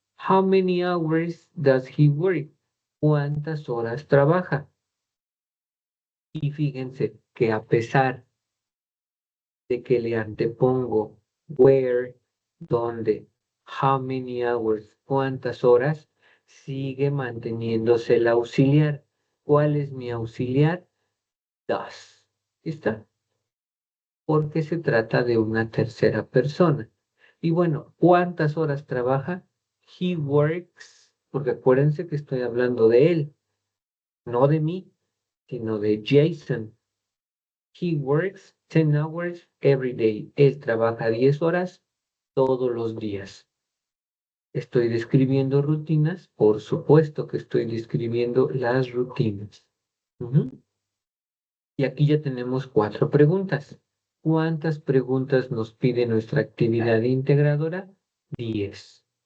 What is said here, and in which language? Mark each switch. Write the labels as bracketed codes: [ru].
[en] How many hours does he work? [es] ¿Cuántas horas trabaja? Y fíjense que a pesar de que le antepongo where, dónde, [en] how many hours, [es] cuántas horas, sigue manteniéndose el auxiliar. ¿Cuál es mi auxiliar? Does. ¿Está? Porque se trata de una tercera persona. Y bueno, ¿cuántas horas trabaja? [en] He works, [es] porque acuérdense que estoy hablando de él, no de mí, sino de Jason. [en] He works 10 hours every day. [es] Él trabaja 10 horas todos los días. Estoy describiendo rutinas, por supuesto que estoy describiendo las rutinas. Ujú. Y aquí ya tenemos 4 preguntas. ¿Cuántas preguntas nos pide nuestra actividad integradora? 10.